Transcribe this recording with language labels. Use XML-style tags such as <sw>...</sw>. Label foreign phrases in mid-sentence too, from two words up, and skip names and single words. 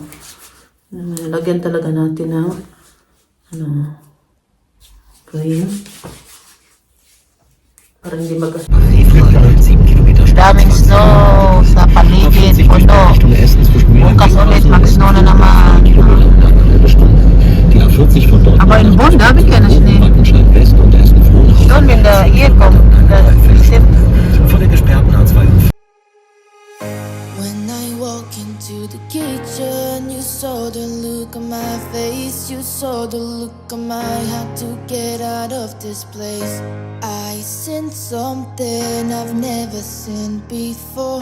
<tl>Lagyan talaga natin ng cream para hindi magkasugat. Daming snow sa paligid, puno. Bukas ulit, mag-snow na naman.</tl> <de>Aber in Bonn, da habe ich keine Schnee. Schon, wenn da hier kommt, vor der gesperrten A2.</de> <en>When I walk into the kitchen, you saw the look on my face. You saw the look on my heart to get out of this place. I seen something I've never seen before.</en>